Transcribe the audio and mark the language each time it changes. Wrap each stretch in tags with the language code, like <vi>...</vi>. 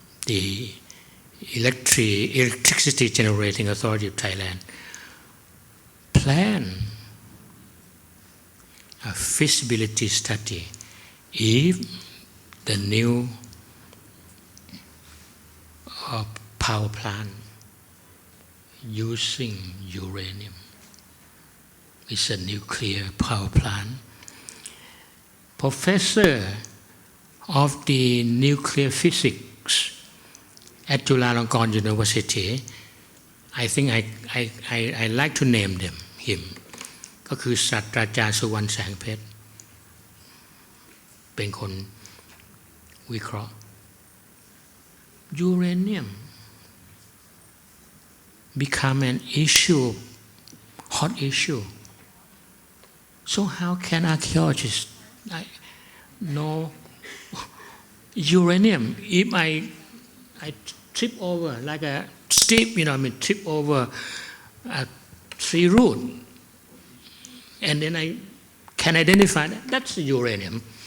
<en>The Electricity Generating Authority of Thailand plan a feasibility study if the new power plant using uranium is a nuclear power plant. Professor of the nuclear physics at Chulalongkorn University, I think I like to name him.</en> <th>ก็คือศาสตราจารย์สุวรรณแสงเพชรเป็นคนวิเคราะห์</th> <en>Uranium become an issue, hot issue. So how can archaeologists know uranium? If I trip over like a steep, trip over a tree root, and then I can identify that's uranium.</en>